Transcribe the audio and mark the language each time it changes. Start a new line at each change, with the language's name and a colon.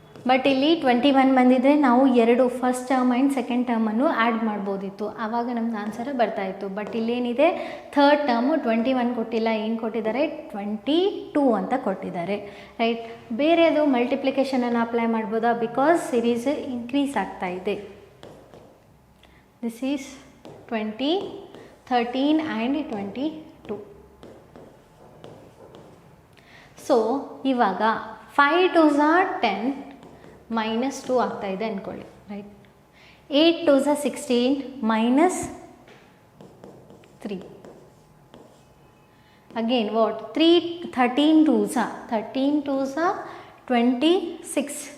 Kannada: But ಇಲ್ಲಿ 21 ಬಂದಿದ್ದರೆ ನಾವು ಎರಡು first term and second ಟರ್ಮನ್ನು add ಮಾಡ್ಬೋದಿತ್ತು, ಆವಾಗ ನಮ್ಗೆ ಆನ್ಸರ್ ಬರ್ತಾಯಿತ್ತು. ಬಟ್ ಇಲ್ಲೇನಿದೆ, ಥರ್ಡ್ ಟರ್ಮು 21 ಕೊಟ್ಟಿಲ್ಲ, ಏನು ಕೊಟ್ಟಿದ್ದಾರೆ, 22 ಅಂತ ಕೊಟ್ಟಿದ್ದಾರೆ, ರೈಟ್. ಬೇರೆದು ಮಲ್ಟಿಪ್ಲಿಕೇಶನನ್ನು ಅಪ್ಲೈ ಮಾಡ್ಬೋದಾ, ಬಿಕಾಸ್ ಸಿರೀಸ್ ಇನ್ಕ್ರೀಸ್ ಆಗ್ತಾ ಇದೆ.
English: This is 20, 13 and 22. So ಇವಾಗ
Kannada: 5 2s are 10 ಮೈನಸ್ 2 ಆಗ್ತಾ ಇದೆ ಅಂದ್ಕೊಳ್ಳಿ, right.
English: 8 2s are 16 minus 3. Again what? 13 2s are 26.